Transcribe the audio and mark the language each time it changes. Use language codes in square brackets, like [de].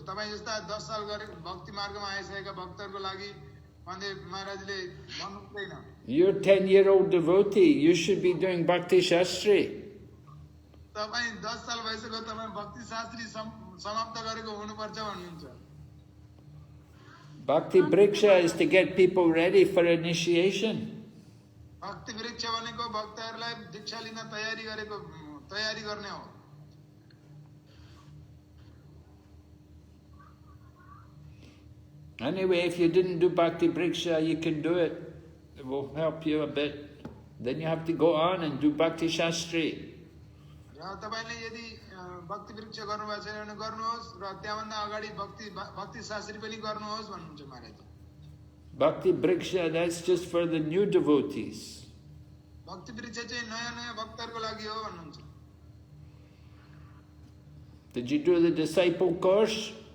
[ne] तपाई जस्ता 10 साल गरे भक्ति मार्गमा आइसकेका भक्तहरुको लागि भन्दै महाराजले भन्नुहुँदैन. [en] You're 10-year-old devotee. You should be doing Bhakti Shastri. [ne] तपाई 10 साल भइसक्यो तपाई भक्ति शास्त्री समाप्त गरेको हुनुपर्छ भन्नुहुन्छ. [en] Bhakti Vriksha is to get people ready for initiation. [ne] भक्ति वृक्ष भनेको भक्तहरुलाई दीक्षा लिन तयारी गर्ने हो. [en] Anyway, if you didn't do Bhakti Vriksha, you can do it. It will help you a bit. Then you have to go on and do Bhakti Shastri. [ne] तपाईले यदि भक्ति वृक्ष गर्नुभएको छैन भने गर्नुहोस् र त्यहाँभन्दा अगाडि भक्ति शास्त्री पनि गर्नुहोस् भन्नुहुन्छ महाराज. [en] Bhakti Vriksha, that's just for the new devotees. [ne] भक्ति वृक्ष चाहिँ नयाँ भक्तहरुको लागि हो भन्नुहुन्छ. [en] Did you do the disciple course?